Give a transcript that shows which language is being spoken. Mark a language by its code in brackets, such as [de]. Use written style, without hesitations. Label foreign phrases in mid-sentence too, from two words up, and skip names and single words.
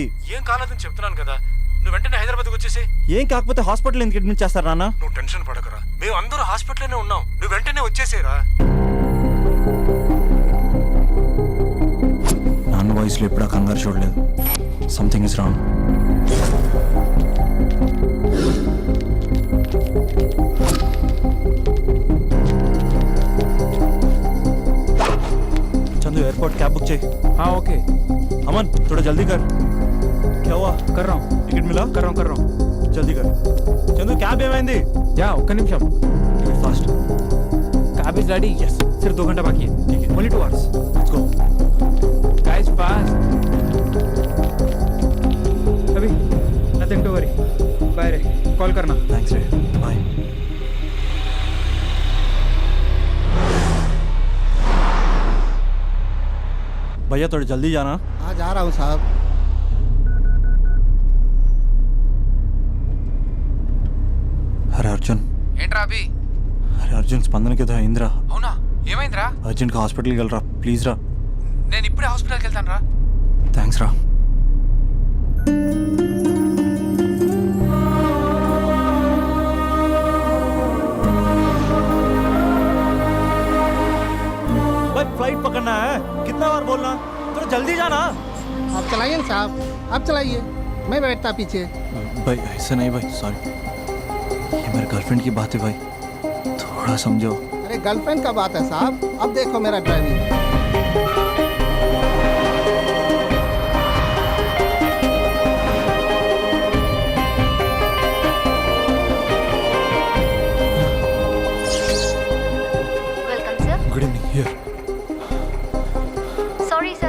[te] ఏం కాలేదని చెప్తున్నాను కదా, నువ్వు వెంటనే హైదరాబాద్కి వచ్చేసి. ఏం కాకపోతే హాస్పిటల్ ఎందుకు అడ్మిట్ చేస్తారు నాన్న? నువ్వు టెన్షన్ పడకరా, మేము అందరూ హాస్పిటల్లోనే ఉన్నాం. నువ్వు వెంటనే వచ్చేసేరా. నాన్న వాయిస్లో ఎప్పుడా కంగారు చూడలేదు. [en] something is wrong. [hi] चंदू [en] airport cab book [hi] चाहिए. हाँ ओके, अमन थोड़ा जल्दी कर. क्या हुआ? कर रहा हूँ. टिकट मिला? कर रहा हूँ. जल्दी कर. चंदू कैब ఏమైంది? या ఒక్క నిమిషం. फास्ट. [en] cab is ready. Yes. [hi] सिर्फ 2 घंटा बाकी है. ठीक है. [en] Only 2 hours. Let's go. Guys fast. अभी nothing to worry. [hi] बाय रे, कॉल करना. Thanks रे. Bye. भैया थोड़ा जल्दी जाना. हाँ जा रहा हूँ साहब. अरे अर्जुन. [te] ఏంట్రా అభి? అరే అర్జున్ స్పందనకి ఏదో అయిందిరా. అవునా, ఏమైందిరా? అర్జెంట్గా హాస్పిటల్కి వెళ్ళరా ప్లీజ్ రా. నేను ఇప్పుడే హాస్పిటల్కి వెళ్తాను రా. థ్యాంక్స్ రా. [hi] भाई फ्लाइट पकड़ना है, कितना बार बोलना, थोड़ा जल्दी जाना. आप चलाइए ना साहब, आप चलाइए, मैं बैठता पीछे. भाई ऐसा नहीं भाई, सॉरी. ये मेरे गर्लफ्रेंड की बात है भाई, थोड़ा समझो. अरे गर्लफ्रेंड का बात है साहब, अब देखो मेरा ड्राइविंग। [en] Welcome, sir. Good evening. Here. Sorry, sir.